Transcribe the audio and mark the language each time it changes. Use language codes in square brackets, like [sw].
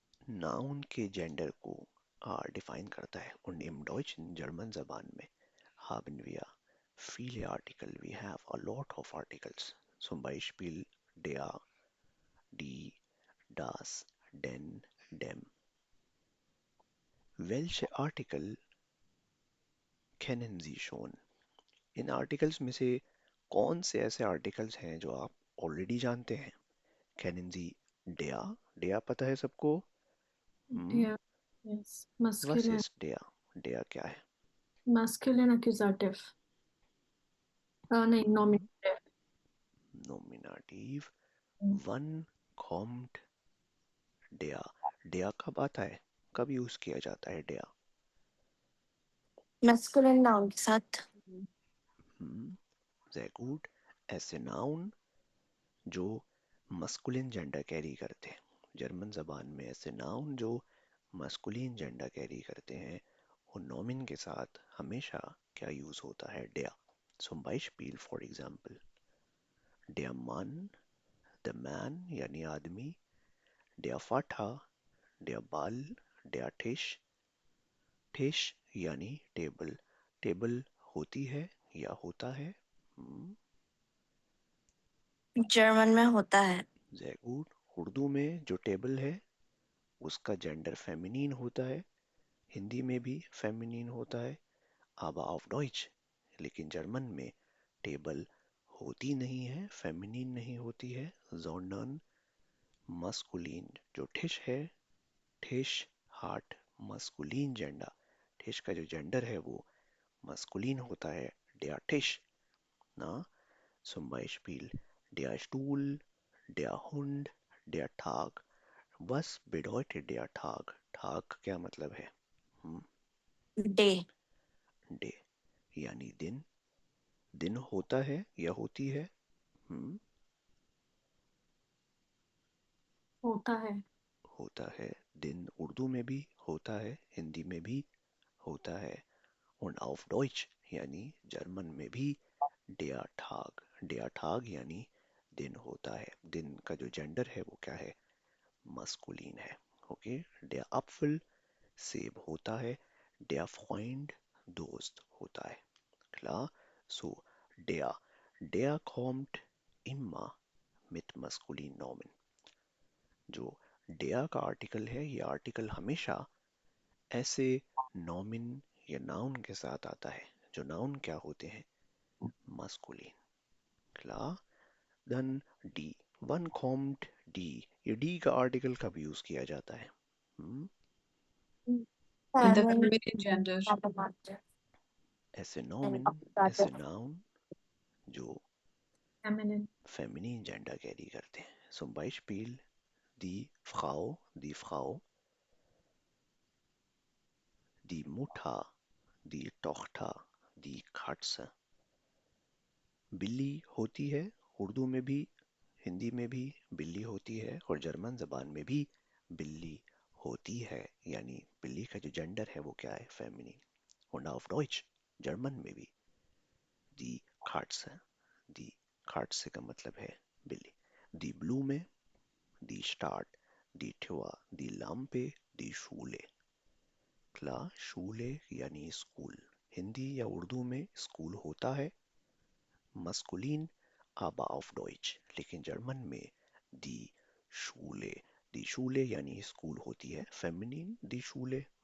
[hi] Noun के gender को define करता है [de] und im Deutschen [hi] जर्मन जबान में [de] haben wir viele Artikel, [en] we have a lot of articles, [de] zum Beispiel der, die, das, den, dem. Welche Artikel kennen Sie schon? [hi] In articles में से कौन से ऐसे आर्टिकल्स हैं जो आप ऑलरेडी जानते हैं? [de] kennen Sie der? [hi] der पता है सबको? हम्म, [en] Der, yes. [de] was [en] Masculine, [de] ist der? der [hi] क्या है? [en] masculine accusative. [hi] नहीं, हम्म, [en] nominative. [de] nominative. wann kommt der? [hi] der कब आता है? कब यूज किया जाता है der? मैस्कुलिन नाउन के साथ। [de] हम्म, sehr gut. [hi] ऐसे नाउन जो मस्कुलिन जेंडर कैरी करते हैं, जर्मन जबान में ऐसे नाउन जो मस्कुलिन जेंडर कैरी करते हैं, वो नॉमिन के साथ हमेशा क्या यूज होता है? [de] der. Zum Beispiel, [en] for example, [de] der Mann, [en] the man [hi] यानी आदमी, [de] der Vater, der Ball, der Tisch, Tisch [hi] यानी टेबल, टेबल होती है या होता है? जर्मन में होता है। [de] Sehr gut. [hi] उर्दू में जो टेबल है उसका जेंडर फेमिनिन होता है, हिंदी में भी फेमिनिन होता है, [de] aber auf Deutsch, [hi] लेकिन जर्मन में टेबल होती नहीं है, फेमिनिन नहीं होती है, [de] sondern [hi] मस्कुलिन। जो ठिश है, ठिश हार्ट, मस्कुलिन जेंडर, ठिश का जो जेंडर है वो मस्कुलिन होता है, [de] der Tisch, [hi] ना? [de] Zum Beispiel der Stuhl, der Hund, der Tag. Was bedeutet der Tag? [hi] Tag क्या मतलब है? [en] day [hi] डे यानी दिन, दिन होता है या होती है? हम्म, होता है। होता है। दिन उर्दू में भी होता है, हिंदी में भी होता है। [de] und auf Deutsch [hi] यानी जर्मन में भी [de] der Tag, der Tag [hi] यानी दिन होता है। दिन का जो जेंडर है वो क्या है? मस्कुलिन है। ओके, [de] der Apfel [hi] सेब होता है, [de] der Freund [hi] दोस्त होता है। [de] Klar? So, der. Der kommt immer mit maskulinen Nomen. [hi] जो der का आर्टिकल है, ये आर्टिकल हमेशा ऐसे नॉमिन या नाउन के साथ आता है जो नाउन क्या होते हैं? [de] मस्कुलिन। Klar? Dann die. Wann kommt die? [hi] ये die का आर्टिकल कब यूज किया जाता है? हम्म, [en] In the feminine gender. [hi] ऐसे नॉमिन, ऐसे नाउन जो फेमिनिन। फेमिनिन जेंडर कैरी करते हैं। [de] Zum Beispiel die Frau, die Mutter, die Tochter, die Katze. [hi] बिल्ली होती है, उर्दू में भी हिंदी में भी बिल्ली होती है, और जर्मन जबान में भी बिल्ली होती है, यानी बिल्ली का जो जेंडर है वो क्या है? Feminine. [de] und auf Deutsch [hi] German में भी [de] die Katze, die Katze [hi] का मतलब है बिल्ली। [de] die Blume, die Stadt, die Tür, die Lampe, die Schule। [hi] klar, Schule यानी स्कूल, हिंदी या उर्दू में स्कूल होता है मस्कुलिन, [de] aber auf Deutsch, [hi] लेकिन जर्मन में [de] die Schule, die Schule [hi] यानी स्कूल होती है फेमिनिन, [de] die Schule।